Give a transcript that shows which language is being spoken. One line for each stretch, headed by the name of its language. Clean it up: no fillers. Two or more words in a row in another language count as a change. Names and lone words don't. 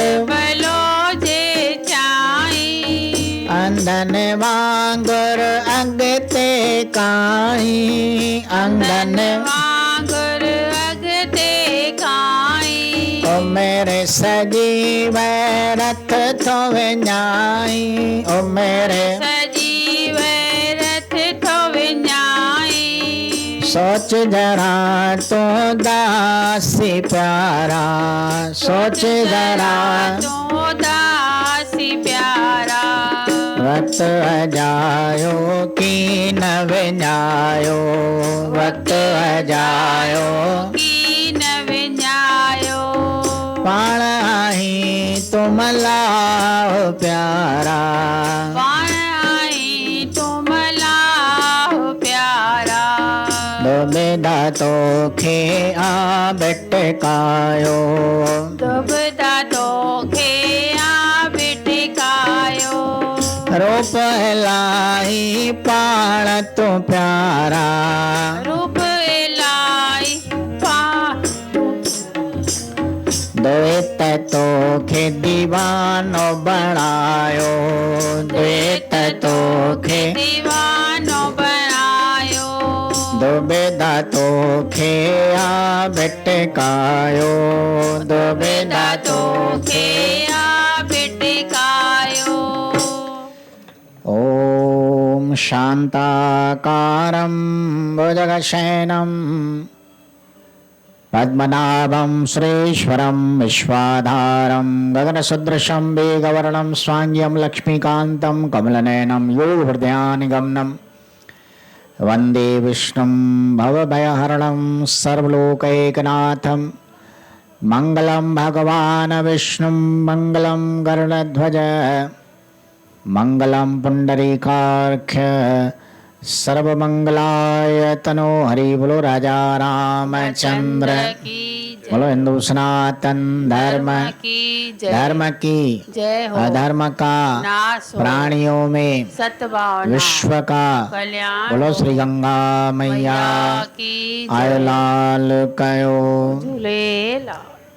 Sindhi: भलो जे चाही अंधन वांगुर अॻिते काई अंधन वांगुर अॻिते काई ओ मेरे सजीव रथ थो विञाई ओ मेरे सजीव रथ थो विञाई सोच जरा तो दासी प्यारा सोच जरा तो दासी प्यारा वक्त अजायो की न विञायो वक्त अजायो की न विञायो पाण आई तुम लाओ प्यारा पाण आई तुम लाओ प्यारा दो बेदा तो खे आ बेटकायो दुबदा तो खे आ बिटकायो रूप इलाही पाण तू प्यारा रूप इलाही द्वैत तो खे दीवानो बणायो द्वैत तो खे दीवानो बनायो दो बेदा तो खे आ बेटकायो दो बेदा तो खे आ बिटकायो
Sanskrit: ओम शांताकारं भुजगशयनं पद्मनाभं सुरेश्वरं विश्वाधारं गगनसदृशं मेघवर्णं स्वाङ्ग्यं लक्ष्मीकान्तं कमलनयनं योगहृदयानिगमनं वन्दे विष्णुं भवभयहरणं सर्वलोकैकनाथं मङ्गलं भगवान् विष्णुं मङ्गलं गरुडध्वज मंगलम पुंडरीकाक्ष सर्वमंगलाय तनो
Hindi: हरि बोलो राजा रामचंद्र की बोलो हिंदू सनातन धर्म की जय धर्म की जय हो अधर्म का नाश हो प्राणियों में सद्भावना विश्व का कल्याण बोलो हो। श्री गंगा मैया मैया की
Sindhi: आय
Hindi: जय
Sindhi: लाल कयो झूलेलाल